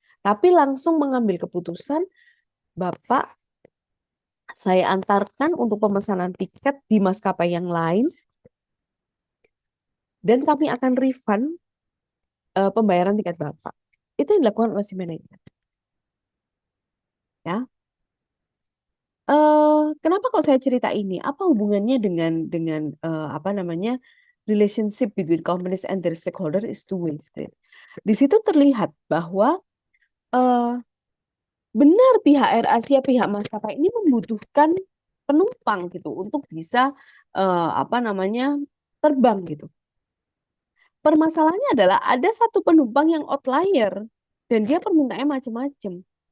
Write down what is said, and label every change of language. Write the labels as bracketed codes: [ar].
[id] Tapi langsung mengambil keputusan, Bapak saya antarkan untuk pemesanan tiket di maskapai yang lain dan kami akan refund pembayaran tiket Bapak. Itu yang dilakukan oleh si manajer. Ya. Kenapa kok saya cerita ini? Apa hubungannya dengan apa namanya [en] relationship between companies and their stakeholder is two-way street. [id] Di situ terlihat bahwa eh, benar pihak AirAsia, pihak maskapai ini membutuhkan penumpang gitu untuk bisa apa namanya terbang gitu. Permasalahannya adalah ada satu penumpang yang outlier dan dia permintaannya macam-macam.